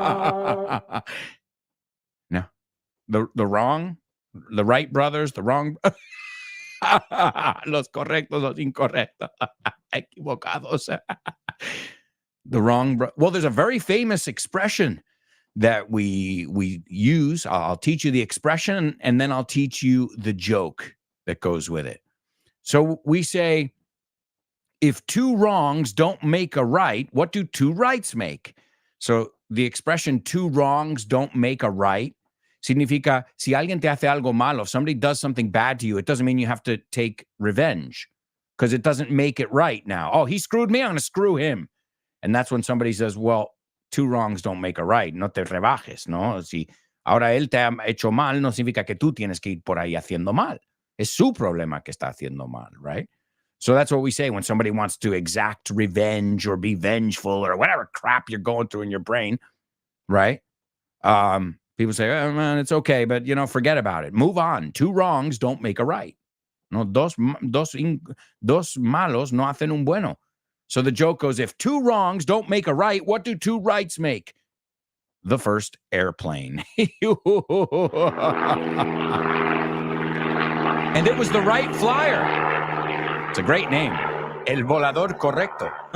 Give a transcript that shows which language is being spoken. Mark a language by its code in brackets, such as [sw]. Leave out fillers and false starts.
[en] No, the right brothers, the wrong. [es] Los correctos, los incorrectos. Equivocados. [en] The wrong. Well, there's a very famous expression that we use. I'll teach you the expression and then I'll teach you the joke that goes with it. So we say, if two wrongs don't make a right, what do two rights make? So the expression two wrongs don't make a right [es] significa, si alguien te hace algo malo, [en] if somebody does something bad to you, it doesn't mean you have to take revenge because it doesn't make it right now. Oh, he screwed me, I'm going to screw him. And that's when somebody says, well, two wrongs don't make a right. [es] No te rebajes, ¿no? Si ahora él te ha hecho mal, no significa que tú tienes que ir por ahí haciendo mal. Es su problema que está haciendo mal, right? [en] So that's what we say when somebody wants to exact revenge or be vengeful or whatever crap you're going through in your brain, right? People say, oh, man, it's okay, but, forget about it. Move on. Two wrongs don't make a right. [es] No, dos malos no hacen un bueno. [en] So the joke goes, if two wrongs don't make a right, what do two rights make? The first airplane. And it was the Wright Flyer. It's a great name. [es] El volador correcto.